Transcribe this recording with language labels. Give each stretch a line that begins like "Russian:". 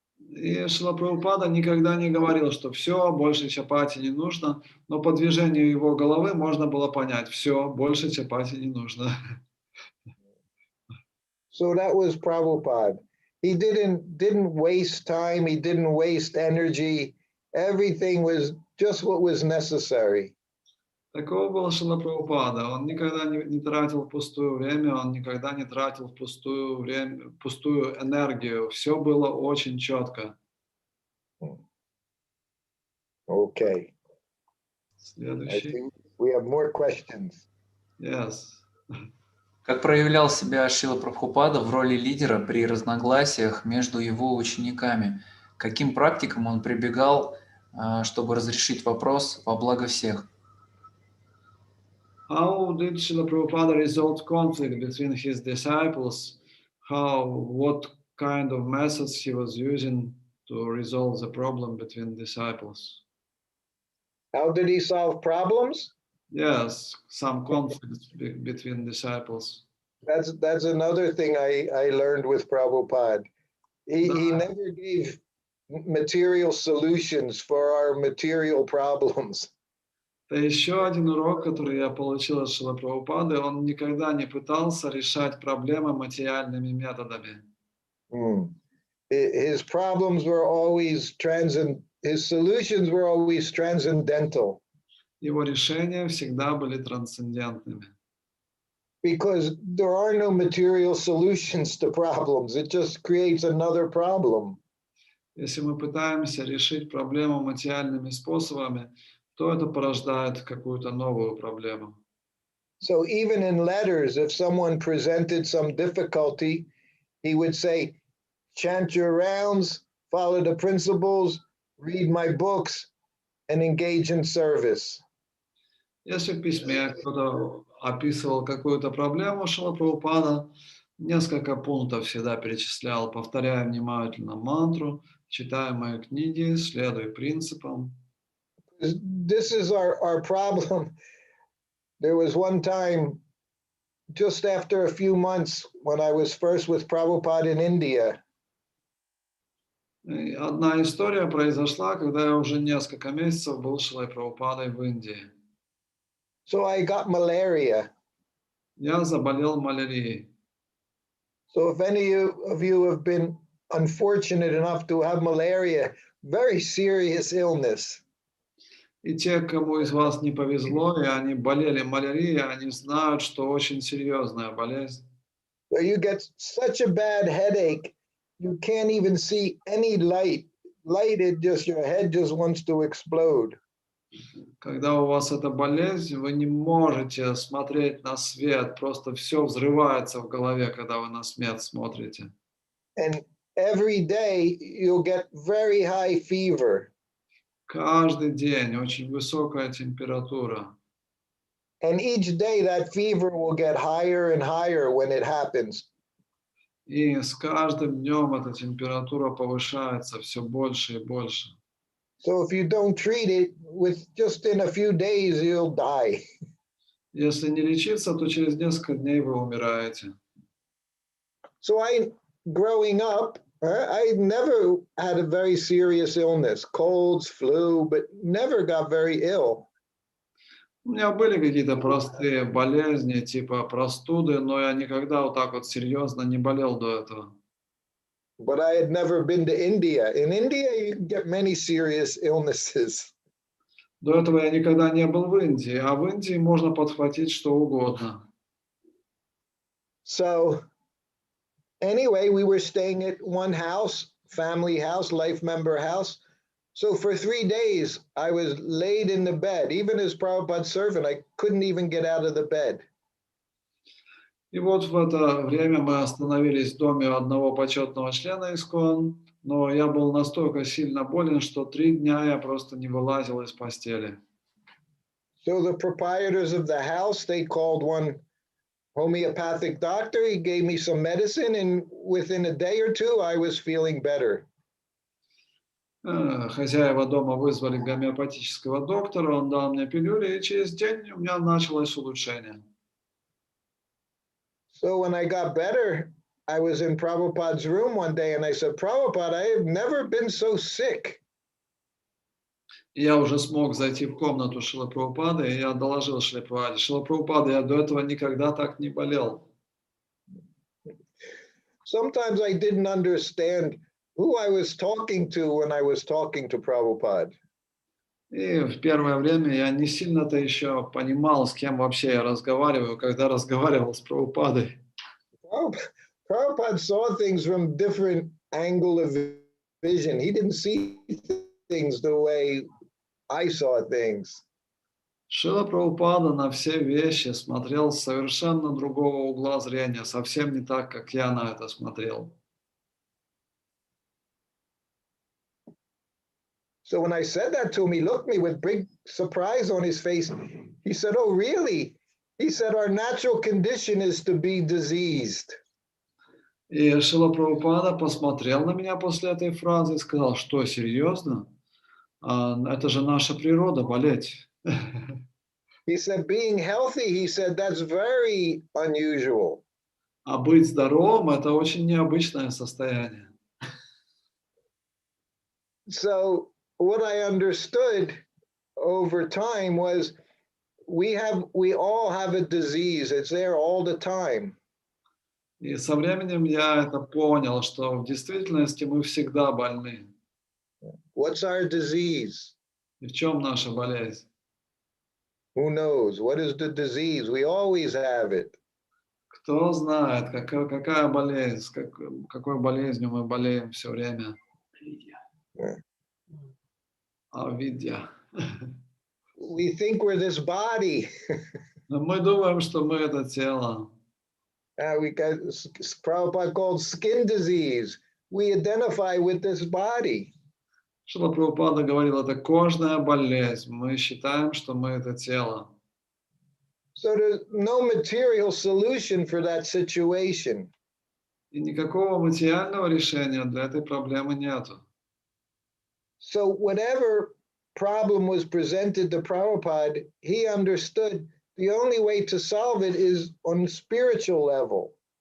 Russian: И Шрила Прабхупада никогда не говорил, что все, больше чапати не нужно, но по движению его головы можно было понять: все, больше чапати не нужно.
English: So that was Prabhupada. He didn't waste time. He didn't waste energy. Everything was just what was necessary.
Russian: Такого был Шрила Прабхупада. Он никогда не тратил впустую время, он никогда не тратил впустую время, пустую энергию. Все было очень четко.
English: Okay. I
Russian: Следующий.
English: think we have more questions. Yes.
Russian: Как проявлял себя Шрила Прабхупада в роли лидера при разногласиях между его учениками? Каким практикам он прибегал, чтобы разрешить вопрос во благо всех?
English: How did Srila Prabhupada resolve conflict between his disciples? What kind of methods he was using to resolve the problem between disciples? How did he solve problems? Yes, some conflicts between disciples. That's another thing I learned with Prabhupada. He never gave material solutions for our material problems.
Russian: Это еще один урок, который я получил от Шрилы Прабхупады. Он никогда не пытался решать проблемы материальными методами.
English: His problems were always his solutions were always transcendental.
Russian: Его решения всегда были трансцендентными.
English: Because there are no material solutions to problems. It just creates another problem.
Russian: Если мы пытаемся решить проблему материальными способами, то это порождает какую-то новую проблему.
English: So even in letters, if someone presented some difficulty, he would say, chant your rounds, follow the principles, read my books, and engage in service.
Russian: Если в письме кто-то описывал какую-то проблему, Шрила Прабхупада несколько пунктов всегда перечислял: повторяй внимательно мантру, читай мои книги, следуй принципам.
English: This is our problem. There was one time, just after a few months, when I was first with Prabhupada in India.
Russian: И одна история произошла, когда я уже несколько месяцев был Шрилой Прабхупадой в Индии.
English: So I got malaria.
Russian: Я заболел малярией.
English: So if any of you have been unfortunate enough to have malaria, very serious illness.
Russian: И те, кому из вас не повезло, и они болели малярией, они знают, что очень серьезная болезнь.
English: Where you get such a bad headache, you can't even see any light. Light, it just, your head just wants to explode.
Russian: Когда у вас эта болезнь, вы не можете смотреть на свет, просто все взрывается в голове, когда вы на свет смотрите.
English: And every day you'll get very high fever.
Russian: Каждый день очень высокая температура.
English: And each day that fever will get higher and higher when it happens.
Russian: И с каждым днем эта температура повышается все больше и больше.
English: So if you don't treat it, with just in a few days, you'll die.
Russian: Если не лечиться, то через несколько дней вы умираете.
English: So growing up, I never had a very serious illness, colds, flu, but never got very ill.
Russian: У меня были какие-то простые болезни, типа простуды, но я никогда вот так вот серьезно не болел до этого.
English: But I had never been to India. In India, you can get many serious illnesses.
Russian: До этого я никогда не был в Индии, а в Индии можно подхватить что угодно.
English: So anyway, we were staying at one house, family house, life member house. So for 3 days, I was laid in the bed. Even as Prabhupada's servant, I couldn't even get out of the bed.
Russian: И вот в это время мы остановились в доме одного почетного члена ИСККОН, но я был настолько сильно болен, что 3 дня я просто не вылазил из постели.
English: So the proprietors of the house, they called one homeopathic doctor. He gave me some medicine, and within a day or two, I was feeling better.
Russian: Хозяева дома вызвали гомеопатического доктора, он дал мне пилюли, и через день у меня началось улучшение.
English: So when I got better, I was in Prabhupada's room one day, and I said, Prabhupada, I have never been so sick.
Russian: И я уже смог зайти в комнату Шрилы Прабхупады, и я доложил Шриле Прабхупаде: Шрила Прабхупада, я до этого никогда так не болел.
English: Sometimes I didn't understand who I was talking to when I was talking to Prabhupada.
Russian: И в первое время я не сильно-то еще понимал, с кем вообще я разговариваю, когда разговаривал с Прабхупадой.
English: Prabhupada saw things from different angle of vision. He didn't see things the way I saw things.
Russian: Шрила Прабхупада на все вещи смотрел с совершенно другого угла зрения, совсем не так, как я на это смотрел.
English: So when I said that to him, he looked at me with big surprise on his face. He said, oh, really? He said, our natural condition is to be diseased.
Russian: И Шрила Прабхупада посмотрел на меня после этой фразы и сказал: что, серьезно? Это же наша природа, болеть.
English: He said, being healthy, he said, that's very unusual.
Russian: А быть здоровым – это очень необычное состояние.
English: So what I understood over time was we all have a disease. It's there all the time.
Russian: И со временем я это понял, что в действительности мы всегда больны.
English: What's our disease?
Russian: И в чем наша болезнь?
English: Who knows? What is the disease? We always have it.
Russian: Кто знает, какая болезнь, какой болезнью мы болеем все время? Авидья.
English: We think we're this body.
Russian: Но мы думаем, что мы это тело.
English: We got Prabhupada called skin disease. We identify with this body.
Russian: Шрила Прабхупада говорил, это кожная болезнь. Мы считаем, что мы это тело.
English: So there's no material solution for that situation.
Russian: И никакого материального решения для этой проблемы нету.
English: So whatever problem was presented to Prabhupada, he understood the only way to solve it is on a spiritual level.